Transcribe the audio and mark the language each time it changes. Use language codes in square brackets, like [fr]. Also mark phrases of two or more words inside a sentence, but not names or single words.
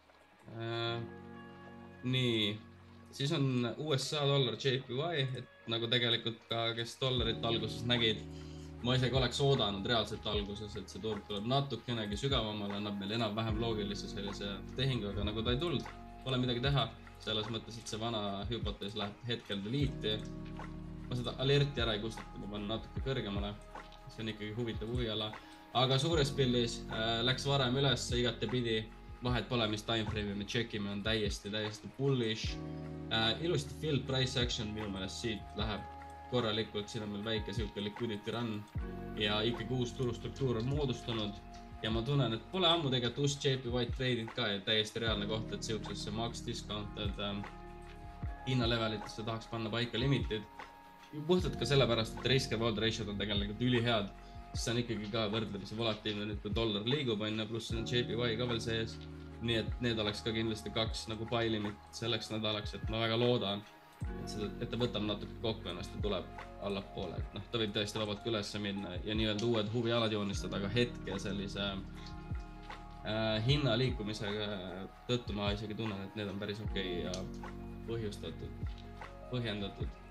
[et] Nii, siis on USA dollar JPY, et nagu tegelikult ka, kes dollarit alguses nägid, ma isegi oleks oodanud reaalselt alguses, et see turg tuleb natukenegi sügavamale, annab meil enam-vähem loogilise sellise tehingu, aga nagu ta ei tulnud, pole midagi teha, selles mõttes, et see vana hüpotees läheb hetkel delete'i. Ma seda alerti ära ei kustuta, ma panen natuke kõrgemale, see on ikkagi huvitav huviala, aga suures pildis läks varem üles igate pidi, vahet pole, mis timeframe'i me tšekime, on täiesti bullish, ilusti [en] filled price action [et] minu meelest siit läheb korralikult, siin on meil väike siuke [en] liquidity run [et] ja ikkagi uus turustruktuur on moodustunud ja ma tunnen, et pole ammu tegelikult uus JPY trading ka ja täiesti reaalne koht, et siuksesse [en] max discounted [et] hinnalevelitesse tahaks panna paika limitid puhtalt ka sellepärast, et [en] risk reward ratio'd [et] on tegelikult ülihead, sest see on ikkagi ka võrdlemisi volatiivne nüüd, kui dollar liigub, on pluss on JPY ka veel sees. Nii et need oleks ka kindlasti 2 nagu [en] buy limit [et] selleks nädalaks, et ma väga loodan, et ta võtab natuke kokku ennast ja tuleb allapoole. Et ta võib tõesti vabalt ülesse minna ja nii-öelda uued huvialad joonistada, aga hetke sellise hinna liikumisega tõttu ma isegi tunnen, et need on päris okei ja põhjendatud.